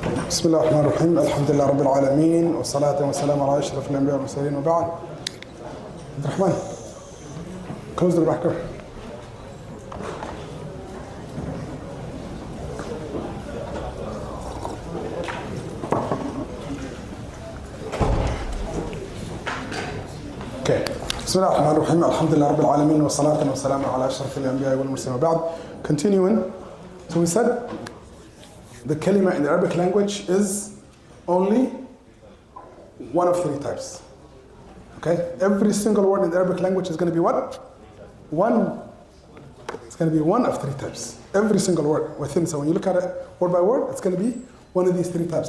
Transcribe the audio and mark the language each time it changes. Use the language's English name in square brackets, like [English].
[Arabic] بسم الله الرحمن الرحيم الحمد لله رب العالمين والصلاة والسلام على أشرف الأنبياء والمرسلين وبعد. [English] عبد الرحمن, close the back door. Okay. [Arabic] بسم الله الرحمن الرحيم الحمد لله رب العالمين والصلاة والسلام على أشرف الأنبياء والمرسلين وبعد. [English] Continuing, so we said the kalima in the Arabic language is only one of three types. Okay? Every single word in the Arabic language is going to be what? One. It's going to be one of three types. Every single word within. So when you look at it word by word, it's going to be one of these three types.